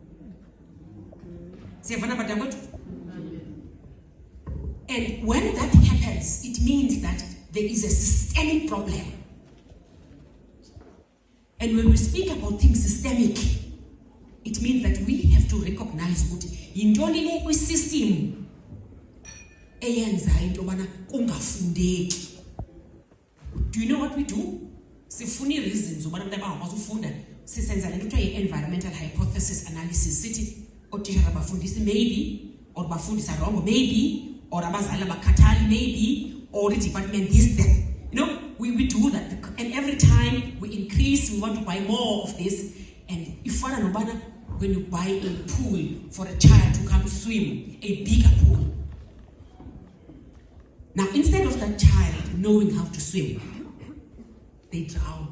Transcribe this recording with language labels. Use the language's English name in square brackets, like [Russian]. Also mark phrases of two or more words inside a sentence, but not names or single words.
[English] And when that happens, it means that there is a systemic problem. And when we speak about things systemic, it means that we have to recognize what [Xhosa] indoni le kwi system eyenza into bana kungafundeki. [English] Do you know what we do? [Xhosa] Sifuni reasons ubana abantu abakwazi ufunda sisenza le nto [English] environmental hypothesis analysis [Xhosa] sithi othisha abafundisi [English] maybe or [Xhosa] bafundisa [English] wrong maybe or [Xhosa] abazali abakhathali [English] maybe or the department this that. You know, we do that, and every time we increase, we want to buy more of this. And if when you buy a pool for a child to come swim, a bigger pool. Now, instead of that child knowing how to swim, they drown.